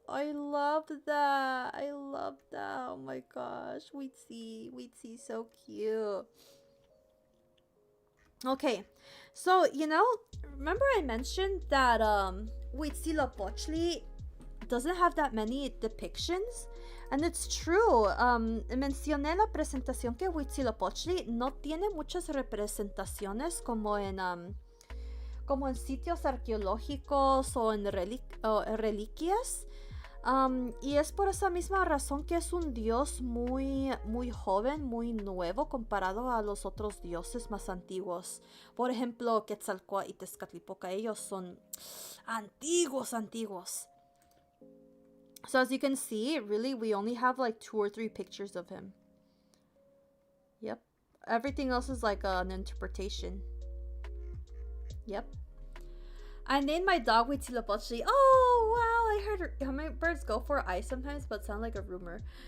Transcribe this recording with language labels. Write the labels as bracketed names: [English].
[English] I love that. I love that. Oh my gosh. Huitzi, so cute. Okay, so, you know, remember I mentioned that Huitzilopochtli doesn't have that many depictions? And it's true. [Spanish] Mencioné en la presentación que Huitzilopochtli no tiene muchas representaciones como en sitios arqueológicos o en reliquias. Y es por esa misma razón que es un dios muy, muy joven, muy nuevo comparado a los otros dioses más antiguos. Por ejemplo, Quetzalcóatl y Tezcatlipoca, ellos son antiguos. [English] So as you can see, really, we only have like 2 or 3 pictures of him. Yep. Everything else is like an interpretation. Yep. I named my dog Huitzilopochtli. Oh, wow. I heard hummingbirds go for eyes sometimes, but sound like a rumor.